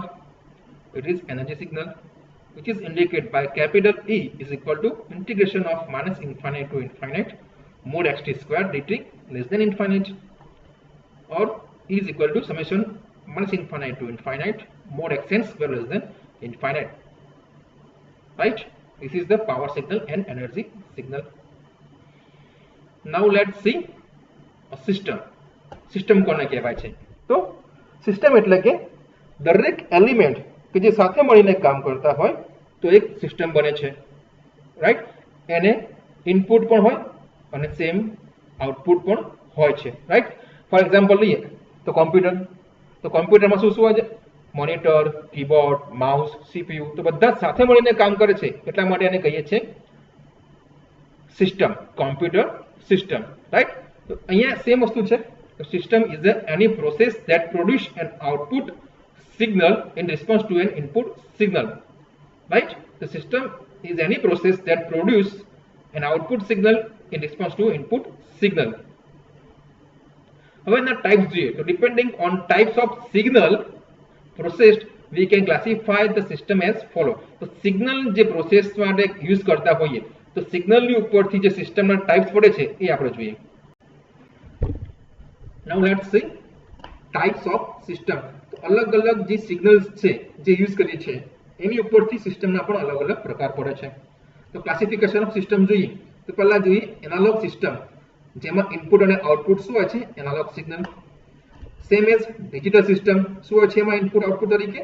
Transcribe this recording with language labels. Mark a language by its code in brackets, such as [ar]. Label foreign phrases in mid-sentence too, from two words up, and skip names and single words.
[en] It is energy signal which is indicated by capital E is equal to integration of minus infinite to infinite mod xt square dt less than infinite, or E is equal to summation minus infinite to infinite mod xn square less than infinite, right? This is the power signal and energy signal. Now let's see a system. [gu] સિસ્ટમ કોને કહેવાય છે? તો સિસ્ટમ એટલે કે દરેક એલિમેન્ટ કે જે સાથે મળીને કામ કરતા હોય તો એક સિસ્ટમ બને છે, રાઈટ. એને ઇનપુટ પણ હોય અને [en] same output [gu] પણ હોય છે, રાઈટ. [en] for example [gu] લઈએ તો કોમ્પ્યુટર. તો કોમ્પ્યુટરમાં શું શું હોય છે? [en] monitor, keyboard, mouse, CPU. [gu] તો બધા સાથે મળીને કામ કરે છે, એટલા માટે એને કહીએ છીએ સિસ્ટમ, [en] computer system, [gu] રાઈટ. તો અહીંયા સેમ વસ્તુ છે. [en] The system is any process that produce an output signal in response to an input signal, right? The system is any process that produce an output signal in response to input signal. However, the types [gu] જોઈએ તો [en] depending on types of signal processed we can classify the system as follow. [gu] તો સિગ્નલ જે પ્રોસેસ માટે યુઝ કરતા હોઈએ તો સિગ્નલની ઉપરથી જે સિસ્ટમના ટાઈપ્સ પડે છે એ આપણે જોઈએ. [en] Now let's see types of system. [gu] तो અલગ અલગ જે સિગ્નલ્સ છે જે યુઝ કરીએ છીએ એની ઉપરથી સિસ્ટમના પણ અલગ અલગ પ્રકાર પડે છે. તો [en] classification of system [gu] જોઈએ તો પહેલા જોઈએ [en] analog system, [gu] જેમાં ઇનપુટ અને આઉટપુટ શું હોય છે? [en] analog signal. same as digital system, [gu] શું હોય છે એમાં [en] input output [gu] તરીકે?